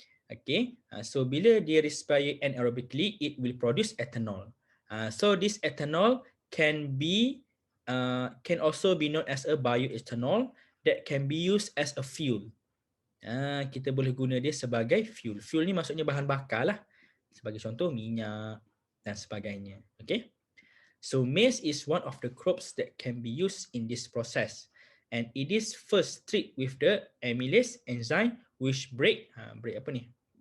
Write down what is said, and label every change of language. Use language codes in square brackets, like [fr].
[en] Okay, so [ms] bila dia [en] respire anaerobically, it will produce ethanol. So this ethanol can be can also be known as a bioethanol that can be used as a fuel. [ms] Kita boleh guna dia sebagai fuel. Fuel ni maksudnya bahan bakar lah. Sebagai contoh minyak dan sebagainya. [en] Okay. So maize is one of the crops that can be used in this process, and it is first treated with the amylase enzyme which break [ms] apa ni?